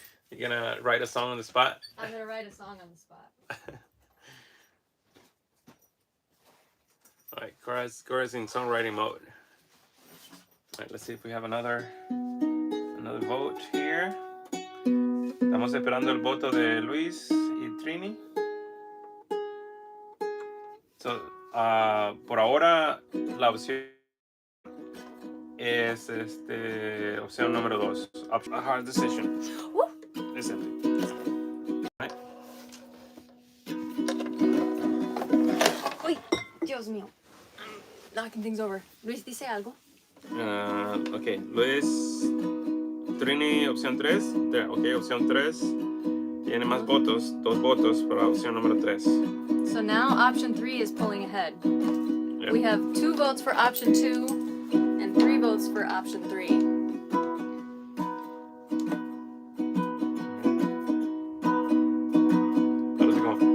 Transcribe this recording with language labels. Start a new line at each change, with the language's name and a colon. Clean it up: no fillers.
English: You're gonna write a song on the spot? I'm going to write a song on the spot. All right, Cora's in songwriting mode. All right, let's see if we have another vote here.
Spanish: Estamos esperando el voto de Luis y Trini. So, por ahora la opción es opción número 2.
English: A hard decision. Listen. Right.
Spanish: Uy, Dios mío.
English: I'm knocking things over.
Spanish: Luis, dice algo. Ok, Luis, Trini, opción 3. Ok, opción 3. Tiene más votos, 2 votos para la opción número 3.
English: So now option 3 is pulling ahead. Yep. We have 2 votes for option 2 and 3 votes for option 3. How does it go?